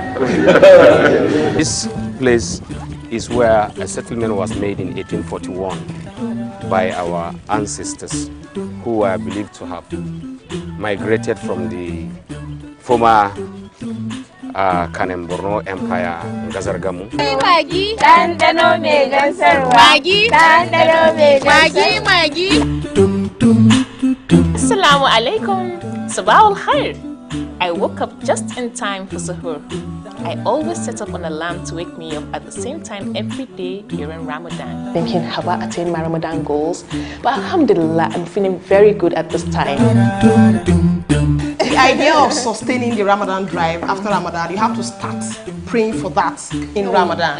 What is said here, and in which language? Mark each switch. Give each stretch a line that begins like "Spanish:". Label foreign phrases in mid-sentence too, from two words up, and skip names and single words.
English: This place is where a settlement was made in 1841 by our ancestors, who were believed to have migrated from the former Kanem Borno Empire, Ngazargamu.
Hausa: Magi, dandano me gansarwa. Magi, dandano me gansarwa. Magi.
Arabic: السلام عليكم. صباح الخير.
English: I woke up just in time for Sahur. I always set up an alarm to wake me up at the same time every day during Ramadan. Thinking, have I attained my Ramadan goals? But alhamdulillah, I'm feeling very good at this time. The idea of sustaining the Ramadan drive after Ramadan, you have to start praying for that in Ramadan.